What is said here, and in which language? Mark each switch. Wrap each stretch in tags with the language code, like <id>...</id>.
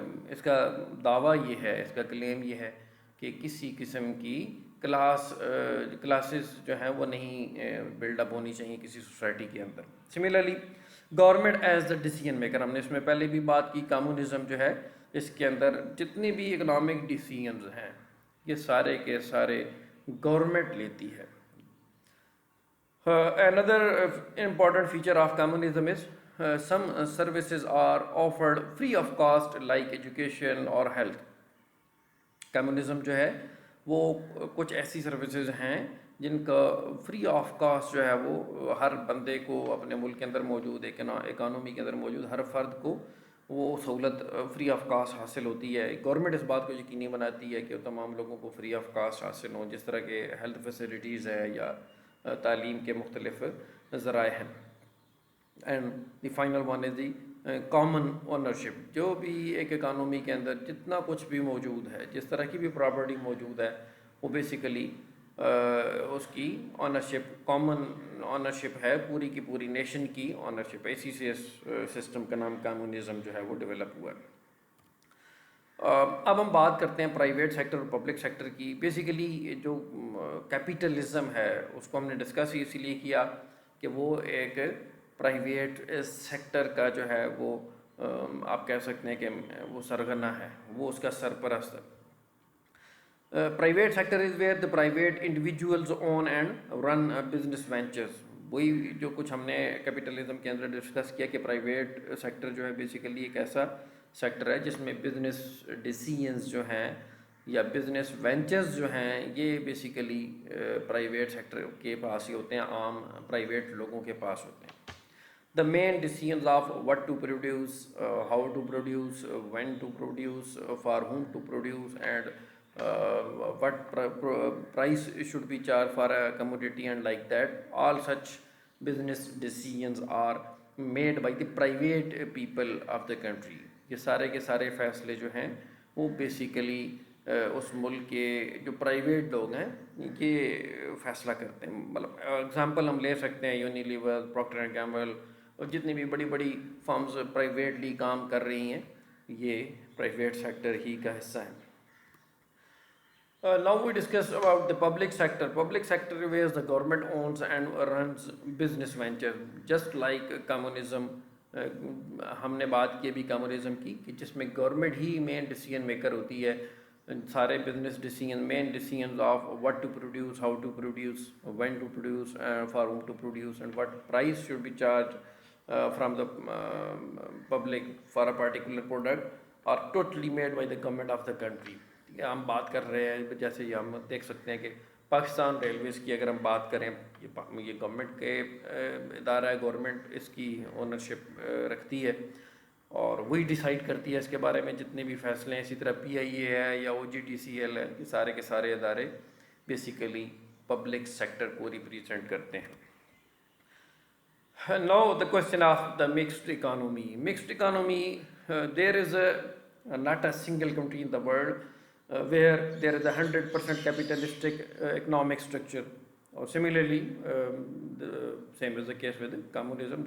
<ur>اس کا دعویٰ یہ ہے، اس کا کلیم یہ ہے کہ کسی قسم کی کلاسز جو ہیں وہ نہیں بلڈ اپ ہونی چاہیے کسی سوسائٹی کے اندر.</ur> <en>Similarly government as the decision maker.</en> <ur>ہم نے اس میں پہلے بھی بات کی، کمیونزم جو ہے اس کے اندر جتنے بھی اکنامک ڈیسیجنز ہیں یہ سارے کے سارے گورنمنٹ لیتی ہے.</ur> <en>Another important feature of communism is some services are offered free of cost like education or health.</en> <ur>Communism جو ہے وہ کچھ ایسی سروسز ہیں جن کا فری آف کاسٹ جو ہے وہ ہر بندے کو اپنے ملک کے اندر موجود اکانومی کے اندر موجود ہر فرد کو وہ سہولت فری آف کاسٹ حاصل ہوتی ہے. گورنمنٹ اس بات کو یقینی بناتی ہے کہ تمام لوگوں کو فری آف کاسٹ حاصل ہوں، جس طرح کے ہیلتھ فیسلٹیز ہے یا تعلیم کے مختلف ذرائع ہیں.</ur> <en>And the final one is the common ownership.</en> <ur>جو بھی ایک اکانومی کے اندر جتنا کچھ بھی موجود ہے، جس طرح کی بھی پراپرٹی موجود ہے، وہ بیسیکلی اس کی اونرشپ کامن اونرشپ ہے، پوری کی پوری نیشن کی اونرشپ ہے. اسی سے اس سسٹم کا نام کمیونزم جو ہے وہ ڈیولپ ہوا ہے. اب ہم بات کرتے ہیں پرائیویٹ سیکٹر اور پبلک سیکٹر کی. بیسیکلی جو کیپیٹلزم ہے اس کو ہم نے ڈسکس اسی لیے کیا کہ وہ ایک پرائیویٹ سیکٹر کا جو ہے وہ آپ کہہ سکتے ہیں کہ وہ سرغنہ ہے، وہ اس کا سرپرست ہے.</ur> <en>Private sector is where the private individuals own and run business ventures.</en> <ur>وہی جو کچھ ہم نے کیپیٹلزم کے اندر ڈسکس کیا کہ پرائیویٹ سیکٹر جو ہے بیسیکلی ایک ایسا سیکٹر ہے جس میں بزنس ڈیسیژنز جو ہیں یا بزنس وینچرز جو ہیں یہ بیسیکلی پرائیویٹ سیکٹر کے پاس ہی ہوتے ہیں، عام پرائیویٹ لوگوں کے پاس ہوتے ہیں.</ur> <en>The main decisions of what to produce, how to produce, when to produce, for whom to produce, and what price should be charged for a commodity and like that. All such business decisions are made by the private people of the country.</en> <ur>یہ سارے کے سارے فیصلے جو ہیں وہ basically اس ملک کے جو پرائیویٹ لوگ ہیں یہ فیصلہ کرتے ہیں. مطلب اگزامپل ہم لے سکتے ہیں یونیلیور، پروکٹر اینڈ گیمبل اور جتنی بھی بڑی بڑی فرمز پرائیویٹلی کام کر رہی ہیں یہ پرائیویٹ سیکٹر ہی کا حصہ ہیں.</ur> <en>Now we discuss about the public sector. Public sector where the government owns and runs business venture, just like communism.</en> <ur>ہم نے بات کی ابھی کمیونزم کی کہ جس میں گورنمنٹ ہی مین ڈیسیژن میکر ہوتی ہے.</ur> <en>سارے business decision, main decisions of what to produce, how to produce, when to produce, for whom to produce and what price should be charge from the public for a particular product are totally made by the government of the country.</en> <ur>ہم بات کر رہے ہیں جیسے یہ ہم دیکھ سکتے ہیں کہ پاکستان ریلویز کی اگر ہم بات کریں یہ گورنمنٹ کے ادارہ ہے، گورنمنٹ اس کی اونرشپ رکھتی ہے اور وہی ڈیسائیڈ کرتی ہے اس کے بارے میں جتنے بھی فیصلے ہیں. اسی طرح پی آئی اے ہے یا او جی ٹی سی ایل ہے، یہ سارے کے سارے ادارے بیسیکلی پبلک سیکٹر کو ریپریزنٹ کرتے ہیں.</ur> <en>Now the question of the mixed economy. Mixed economy, there is not a single country in the world where there is 100% capitalistic economic structure. Or similarly, the same is the case with communism.</en>